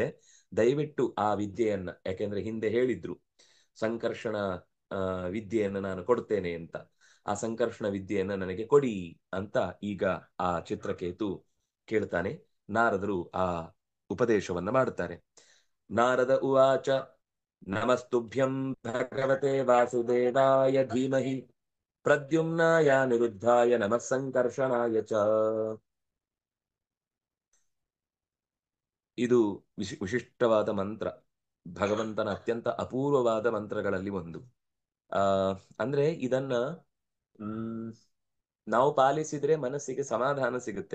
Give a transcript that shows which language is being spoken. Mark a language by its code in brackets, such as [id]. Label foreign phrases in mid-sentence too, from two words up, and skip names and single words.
[kn] ದಯವಿಟ್ಟು ಆ ವಿದ್ಯೆಯನ್ನ, ಯಾಕೆಂದ್ರೆ ಹಿಂದೆ ಹೇಳಿದ್ರು ಸಂಕರ್ಷಣ ವಿದ್ಯೆಯನ್ನು ನಾನು ಕೊಡ್ತೇನೆ ಅಂತ, ಆ ಸಂಕರ್ಷಣ ವಿದ್ಯೆಯನ್ನ ನನಗೆ ಕೊಡಿ ಅಂತ ಈಗ ಆ ಚಿತ್ರಕೇತು ಕೇಳ್ತಾನೆ. ನಾರದರು ಆ ಉಪದೇಶವನ್ನ ಮಾಡುತ್ತಾರೆ. [sa] ನಾರದ ಉವಾಚ ನಮಸ್ತುಭ್ಯಂ ಭಗವತೆ ವಾಸುದೇವಾಯ ಧೀಮಹಿ ಪ್ರದ್ಯುಮ್ನಾಯ ನಿರುದ್ಧಾಯ ನಮಃ ಸಂಕರ್ಷಣಾಯ ಚ. [kn] ಇದು ವಿಶಿಷ್ಟವಾದ ಮಂತ್ರ, ಭಗವಂತನ ಅತ್ಯಂತ ಅಪೂರ್ವವಾದ ಮಂತ್ರಗಳಲ್ಲಿ ಒಂದು. ಆ ಅಂದ್ರೆ ಇದನ್ನ ನಾವು ಪಾಲಿಸಿದ್ರೆ ಮನಸ್ಸಿಗೆ ಸಮಾಧಾನ ಸಿಗುತ್ತೆ.